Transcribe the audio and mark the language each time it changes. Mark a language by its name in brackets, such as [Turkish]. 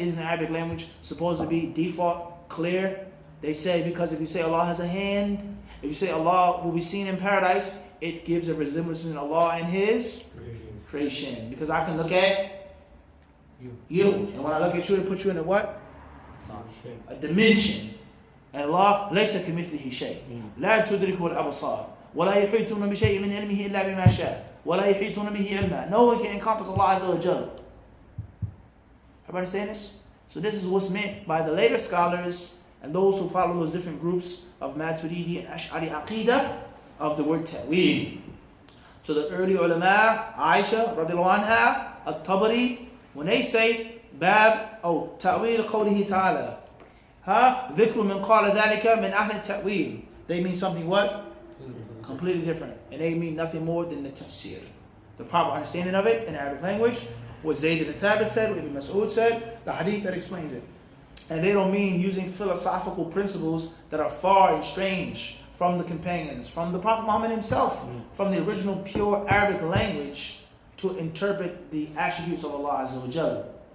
[English] Isn't the Arabic language supposed to be default, clear? They say because if you say Allah has a hand, if you say Allah will be seen in paradise, it gives a resemblance between Allah and His creation. Because I can look at you. And when I look at you, it puts you in a what? A dimension. [Arabic] And Allah, ليس كمثله شيء. لا تدركه الأبصار. ولا يحيطون بشيء من علمه إلا بما شاء. ولا يحيطون به علما. [English] No one can encompass Allah Azza wa Jal. Everybody understand this? So this is what's meant by the later scholars and those who follow those different groups of Maturidi and Ash'ari Aqidah of the word ta'weed. To the early ulama, Aisha, radiallahu anha, At-Tabari, when they say Bab, ta'weed qawlihi ta'ala. [Arabic] ذكر من قال ذلك من أهل التأويل. [English] They mean something what? Completely different. And they mean nothing more than the tafsir. The proper understanding of it in Arabic language. What Zayd ibn Thabit said, what Ibn Mas'ud said, the hadith that explains it. And they don't mean using philosophical principles that are far and strange from the companions, from the Prophet Muhammad himself, from the original pure Arabic language to interpret the attributes of Allah Azza wa Jalla.